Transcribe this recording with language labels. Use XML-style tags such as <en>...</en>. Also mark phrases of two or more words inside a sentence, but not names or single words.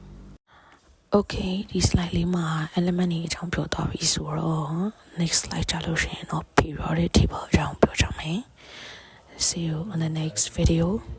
<my>Okay ဒီ slide လေးမှာ element တွေအကြောင်းပြောသွားပြီဆိုတော့</my> <en>next slide</en> <my>ကြလို့ရှိရင်တော့</my> <en>periodic table</en> <my>အကြောင်းပြောကြမယ်</my> <en>See you on the next video</en>